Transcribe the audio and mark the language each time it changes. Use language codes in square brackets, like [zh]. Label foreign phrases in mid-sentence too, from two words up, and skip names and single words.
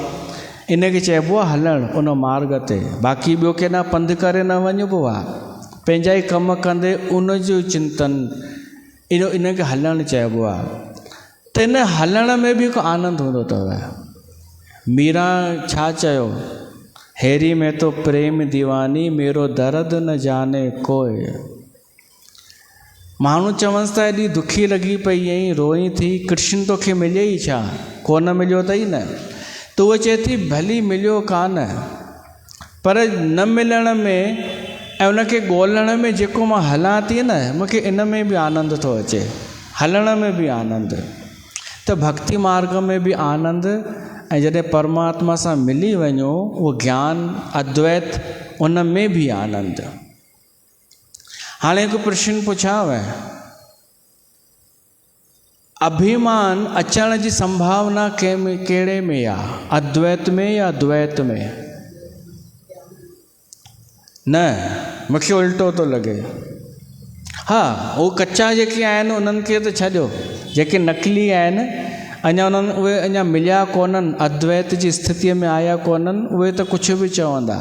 [sd] इनखे चइबो आहे हलणु उन मार्ग ते। बाक़ी ॿियो केॾांहुं पंधु करे न वञिबो आहे, पंहिंजा ई कमु कंदे उन जो चिंतन, इनखे हलणु चइबो आहे। त इन हलण में बि हिकु आनंद हूंदो अथव। मीरा छा चयो? [hi] हेरी में तो प्रेम दीवानी, मेरो दर्द न जाने कोई। [sd] माण्हू चवंसि था एॾी दुखी लॻी पई ऐं रोई थी, कृष्ण तोखे मिले ई छा? कोन मिलियो अथई न? त उहा चए थी भली मिलियो कान, पर न मिलण में ऐं उनखे ॻोल्हण में जेको मां हलां थी न, मूंखे इन में बि आनंद थो अचे, हलण में बि आनंद। त भक्ति मार्ग में बि आनंद, ऐं जॾहिं परमात्मा सां मिली वञो उहो ज्ञान अद्वैत, उन में बि आनंद। हाणे हिकु प्रश्न पुछांव, अभिमान अचण जी संभावना कहिड़े में आहे? अद्वैत में या द्वैत में? न, मूंखे उल्टो थो लॻे। हा, उहे कच्चा जेके आहिनि उन्हनि खे त छॾियो, जेके नकली आहिनि अञा उहे अञा मिलिया कोन्हनि, अद्वैत जी स्थितीअ में आया कोन्हनि, उहे त कुझु बि चवंदा।